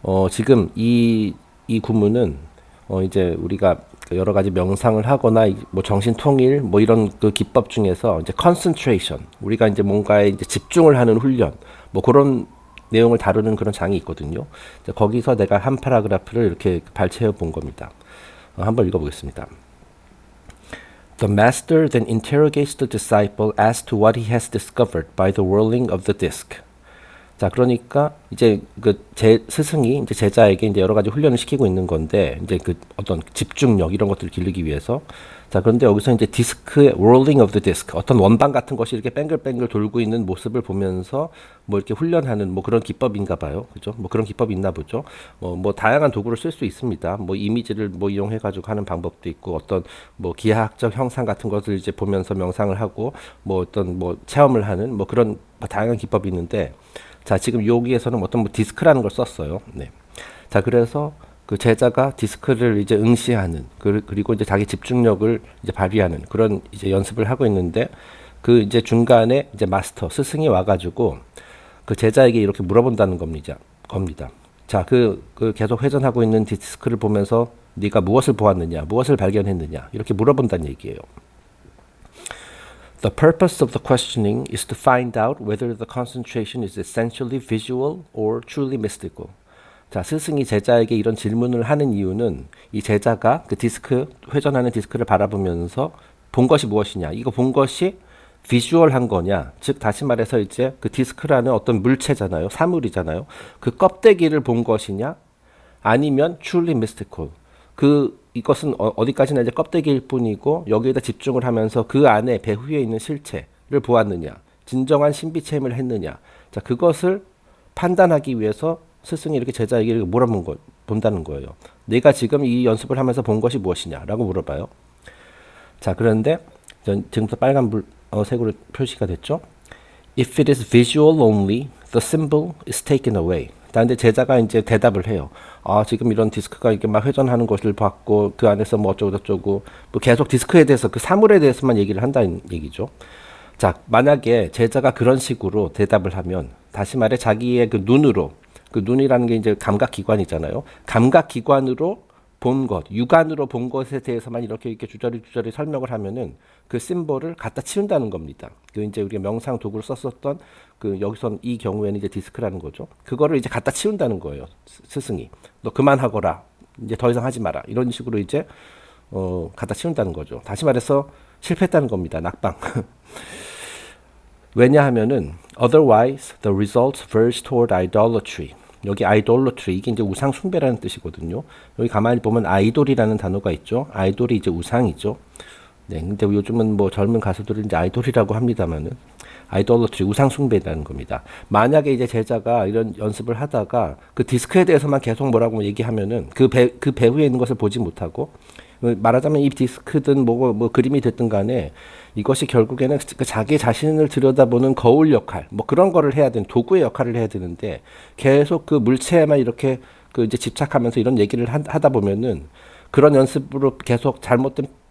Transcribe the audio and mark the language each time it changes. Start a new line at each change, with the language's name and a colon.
Korean: 지금 이 구문은 이제 우리가 여러 가지 명상을 하거나 뭐 정신 통일 뭐 이런 그 기법 중에서 이제 concentration, 우리가 이제 뭔가에 이제 집중을 하는 훈련 뭐 그런 내용을 다루는 그런 장이 있거든요. 거기서 내가 한 파라그래프를 이렇게 발췌해 본 겁니다. 한번 읽어보겠습니다.
English: The master then interrogates the disciple as to what he has discovered by the whirling of the disc.
Korean: 자, 그러니까 이제 그 스승이 이제 제자에게 이제 여러 가지 훈련을 시키고 있는 건데, 이제 그 어떤 집중력 이런 것들을 기르기 위해서. 자, 그런데 여기서 이제 디스크의
English: whirling of the disc,
Korean: 어떤 원반 같은 것이 이렇게 뱅글뱅글 돌고 있는 모습을 보면서 뭐 이렇게 훈련하는 뭐 그런 기법인가 봐요. 그죠? 뭐 그런 기법이 있나 보죠. 뭐 다양한 도구를 쓸 수 있습니다. 뭐 이미지를 뭐 이용해 가지고 하는 방법도 있고, 어떤 뭐 기하학적 형상 같은 것을 이제 보면서 명상을 하고, 뭐 어떤 뭐 체험을 하는 뭐 그런 뭐 다양한 기법이 있는데, 자, 지금 여기에서는 어떤 뭐 디스크라는 걸 썼어요. 네. 자, 그래서 그 제자가 디스크를 이제 응시하는 그리고 이제 자기 집중력을 이제 발휘하는 그런 이제 연습을 하고 있는데, 그 이제 중간에 이제 마스터 스승이 와가지고 그 제자에게 이렇게 물어본다는 겁니다. 자, 그 계속 회전하고 있는 디스크를 보면서 네가 무엇을 보았느냐, 무엇을 발견했느냐 이렇게 물어본다는 얘기예요.
English: The purpose of the questioning is to find out whether the concentration is essentially visual or truly mystical.
Korean: 자, 스승이 제자에게 이런 질문을 하는 이유는 이 제자가 그 회전하는 디스크를 바라보면서 본 것이 무엇이냐, 이거 본 것이 비주얼한 거냐, 즉 다시 말해서 이제 그 디스크라는 어떤 물체잖아요, 사물이잖아요. 그 껍데기를 본 것이냐, 아니면
English: truly mystical,
Korean: 이것은 어디까지나 이제 껍데기일 뿐이고 여기에다 집중을 하면서 그 안에 배후에 있는 실체를 보았느냐, 진정한 신비 체험을 했느냐. 자, 그것을 판단하기 위해서 스승이 이렇게 제자에게 이렇게 본다는 거예요. 내가 지금 이 연습을 하면서 본 것이 무엇이냐라고 물어봐요. 자, 그런데 지금부터 빨간 색으로 표시가 됐죠.
English: If it is visual only, the symbol is taken away.
Korean: 근데 제자가 이제 대답을 해요. 지금 이런 디스크가 이렇게 막 회전하는 것을 봤고 그 안에서 뭐 어쩌고 저쩌고 뭐 계속 디스크에 대해서 그 사물에 대해서만 얘기를 한다는 얘기죠. 자, 만약에 제자가 그런 식으로 대답을 하면, 다시 말해 자기의 그 눈으로, 그 눈이라는 게 이제 감각기관이잖아요. 감각기관으로 본 것, 육안으로 본 것에 대해서만 이렇게 주저리 설명을 하면은 그 심볼을 갖다 치운다는 겁니다. 그 이제 우리가 명상 도구를 썼었던 여기선 이 경우에는 이제 디스크라는 거죠. 그거를 이제 갖다 치운다는 거예요. 스승이. 너 그만하거라. 이제 더 이상 하지 마라. 이런 식으로 이제 갖다 치운다는 거죠. 다시 말해서 실패했다는 겁니다. 낙방. 왜냐하면은
English: otherwise the results verge toward idolatry.
Korean: 여기 idolatry 이게 이제 우상 숭배라는 뜻이거든요. 여기 가만히 보면 아이돌이라는 단어가 있죠. 아이돌이 이제 우상이죠. 네, 근데 요즘은 뭐 젊은 가수들은 이제 아이돌이라고 합니다만은 idolatry 우상 숭배라는 겁니다. 만약에 이제 제자가 이런 연습을 하다가 그 디스크에 대해서만 계속 뭐라고 얘기하면은 그 배후에 있는 것을 보지 못하고 말하자면 이 디스크든 뭐 그림이 됐든 간에 이것이 결국에는 그 자기 자신을 들여다보는 거울 역할 뭐 그런 거를 해야 되는 도구의 역할을 해야 되는데 계속 그 물체에만 이렇게 그 이제 집착하면서 이런 얘기를 하다 보면은 그런 연습으로 계속 잘못된